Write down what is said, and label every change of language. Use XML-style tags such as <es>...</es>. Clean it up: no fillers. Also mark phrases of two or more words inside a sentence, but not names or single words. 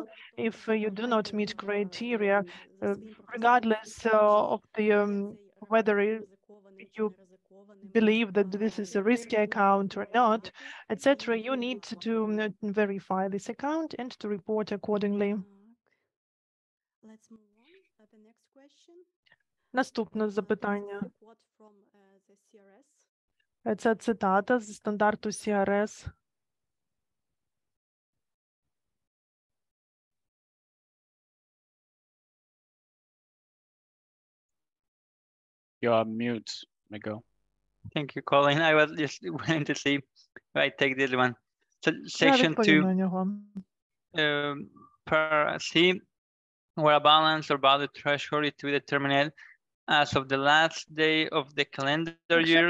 <en>If you do not meet criteria, regardless of the whether you believe that this is a risky account or not, etc., you need to verify this account and to report accordingly. Let's move on. The next question.</en> <uk>Наступне запитання. Це цитата з стандарту CRS.</uk> <en>You are mute, Miguel. Thank you, Colin. I was just waiting to see if I take this one. So section 2, per C, where a balance or value threshold is to be determined as of the last day of the calendar year.</en>